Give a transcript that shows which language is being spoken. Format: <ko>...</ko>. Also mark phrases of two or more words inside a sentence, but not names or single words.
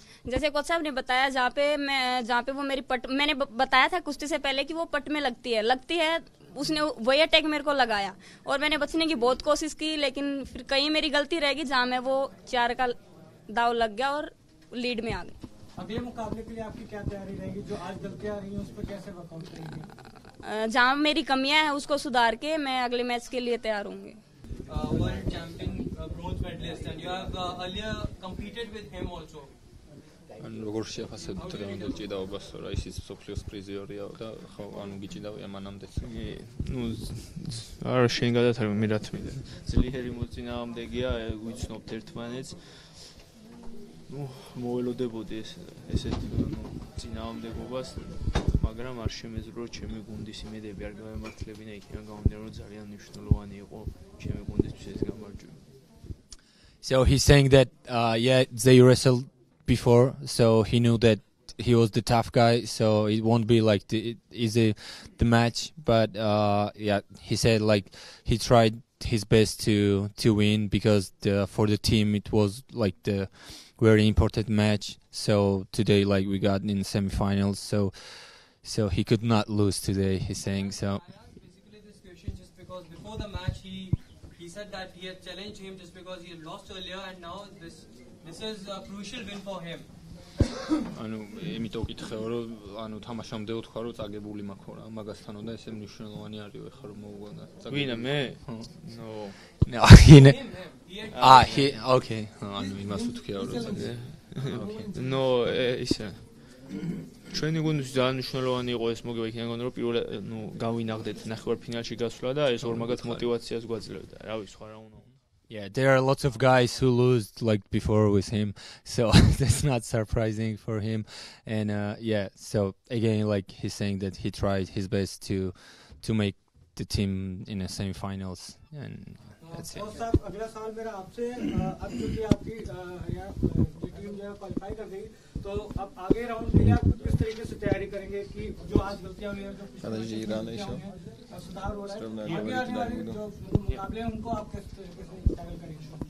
<hi>जैसे कोच साहब ने बताया, जहाँ पे वो मेरी पट, मैंने बताया था कुश्ती से पहले कि वो पट में लगती है, उसने वही अटैक मेरे को लगाया, और मैंने बचने की बहुत कोशिश की, लेकिन फिर कहीं मेरी गलती रहेगी जहाँ मैं वो 4 का दाव लग गया और लीड में आ गई। अगले मुकाबले के लिए आपकी क्या तैयारी रहेगी? जो आज गलतियां आ रही हैं उस पर कैसे वर्कआउट करेंगे? जहाँ मेरी कमियां हैं उसको सुधार के मैं अगले मैच के लिए तैयार होंगे।</hi> <en>World champion, bronze medalist, and you have earlier competed with him also.</en> <ka>ანუ როგორ შეფასებთ დღევანდელ ჭიდაობას, რა ისიც სოფლიოს პრიზიორია და ხო ანუ გიჭიდავია მანამდეც? ნუ არა შენ გადათარგმნე მე რა თქმი. ძლიერი მოწინააღმდეგეა, ვიცნობთ ერთმანეთს. ნუ მოველოდებოდი ესეთ წინააღმდეგობას, მაგრამ არ შემეძლო ჩემი გუნდის იმედები არ გამართლებინა, იქიდან გამომდინარე რომ ძალიან მნიშვნელოვანი იყო ჩემი გუნდისთვის ეს გამარჯვება.</ka> <en>So he's saying that yeah, they wrestled before, so he knew that he was the tough guy, so it won't be like the match, but yeah, he said like he tried his best to win, because for the team it was like the very important match. So today like we got in semi-finals, so he could not lose today, he's saying. So I asked basically this question just because before the match he said that he had challenged him just because he had lost earlier, and now this is a crucial win for him.</en> <ka>ანუ იმიტომ ვკითხეო რომ ანუ თამაშამდე ვთქვა რომ წაგებული მაქვს რა მაგასთან და ესე მნიშვნელოვანი არის ხო რომ მოუგონა. ვინა მე?</ka> <en>no, he okay,</en> <ka>ანუ იმას ვთქია რომ okay. ნო ისე ჩვენი გუნდში ძალიან მნიშვნელოვანი იყო ეს მოგება, იქიდან გონდა რომ პირველ ნუ გავინაღდეთ ნახევარფინალში გასვლა და ეს ორ მაგათ мотиваციას გვაძლევდა. რავი, სხვა რა უნდა. Yeah, there are lots of guys who lose like before with him, so that's not surprising for him. And yeah, so again, like he's saying that he tried his best to make the team in the semi-finals, and that's it.</ka> <hi>अगला सवाल मेरा आपसे, अब क्योंकि आपकी यहाँ टीम जो है क्वालिफाई कर गई, तो अब आगे राउंड के लिए आप किस तरीके से तैयारी करेंगे कि जो आज गलतियां हुई हैं, जो सुधार हो रहा है, आगे आने वाले जो मुकाबले हैं उनको आप किस तरीके से टैकल करेंगे?</hi>